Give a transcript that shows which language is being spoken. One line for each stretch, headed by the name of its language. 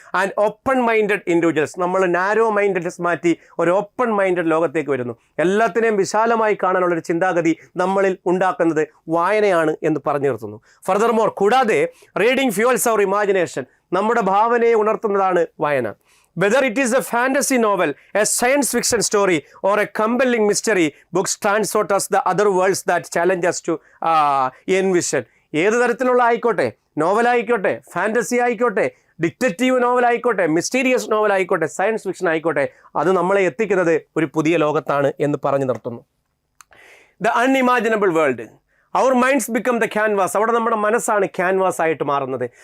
English: and open minded individuals,
Malayalam: നമ്മൾ narrow mindedness മാറ്റി ഒരു ഓപ്പൺ മൈൻഡഡ് ലോകത്തേക്ക് വരുന്നു. എല്ലാത്തിനെയും വിശാലമായി കാണാനുള്ളൊരു ചിന്താഗതി നമ്മളിൽ ഉണ്ടാക്കുന്നത് വായനയാണ് എന്ന് പറഞ്ഞു നിർത്തുന്നു. ഫർദർമോർ, കൂടാതെ
English: reading fuels our imagination,
Malayalam: നമ്മുടെ ഭാവനയെ ഉണർത്തുന്നതാണ് വായന.
English: Whether it is a fantasy novel, a science fiction story, or a compelling mystery, books transport us the other worlds that challenge us to envision.
Malayalam: ഏത് തരത്തിലുള്ള ആയിക്കോട്ടെ, നോവലായിക്കോട്ടെ, ഫാൻറ്റസി ആയിക്കോട്ടെ, ഡിറ്റക്റ്റീവ് നോവലായിക്കോട്ടെ, മിസ്റ്റീരിയസ് നോവലായിക്കോട്ടെ, സയൻസ് ഫിക്ഷൻ ആയിക്കോട്ടെ, അത് നമ്മളെ എത്തിക്കുന്നത് ഒരു പുതിയ ലോകത്താണ് എന്ന് പറഞ്ഞു നിർത്തുന്നു.
English: the unimaginable world, our minds become the canvas,
Malayalam: അവിടെ നമ്മുടെ മനസ്സാണ് ക്യാൻവാസ് ആയിട്ട് മാറുന്നത്.